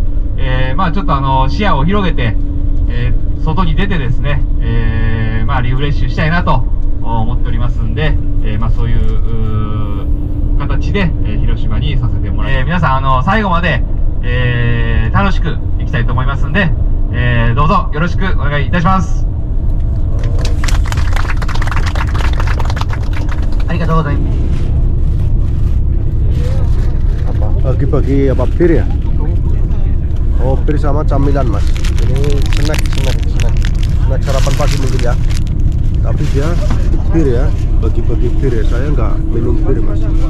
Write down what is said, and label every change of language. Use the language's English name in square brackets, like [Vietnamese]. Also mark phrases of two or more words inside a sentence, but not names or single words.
[Japanese] ちょっと視野を広げて、外に出てですね、リフレッシュしたいなと思っておりますんで、そういう形で、広島にさせてもらいます。皆さん最後まで、楽しく行きたいと思いますんで、どうぞよろしくお願いいたします。ありがとうございます。 [Indonesian] Bagi-bagi apa bir ya? Oh, bir sama camilan mas. Ini snack sarapan pagi mungkin ya. Tapi dia bir ya, bagi-bagi bir ya. Saya nggak minum bir mas.